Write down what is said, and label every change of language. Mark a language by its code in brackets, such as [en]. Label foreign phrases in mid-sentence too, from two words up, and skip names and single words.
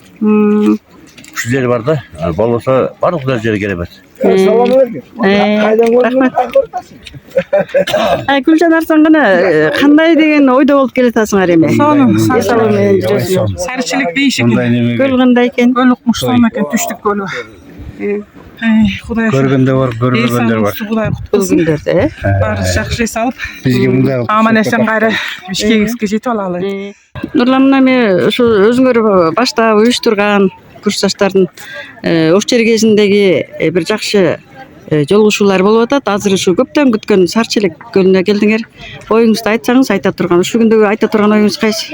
[ky] Ушул жер бар да, болбосо бардык жер керемет. Рахмат. Гүлжан Арыстан гана кандай деген ойдо болуп келатасыңар эми? Сонун, Сарычелек дейишик. Көл кандай экен? Көл укмуштуу экен, түштүк көлү. [kk] Құдай [ky] Көргенде бар, көрмегендер бар. [kk] Құдай құтқызсын. Барыңыз жақсы жасалып. Бізге мында Аман есен қайра Бишкекке жетіп алалы. [ky] Нурлан мына ошо өзүңөр башта уюштурган курсташтардын ош жер кезиндеги бир жакшы жолугушуулар болуп атат. Азыр ушу көптөн күткөн Сарчелек көлүнө келдиңер. Оюңузду айтсаңыз, айта турган, ушул күндөгү айта турган оюңуз кайсы?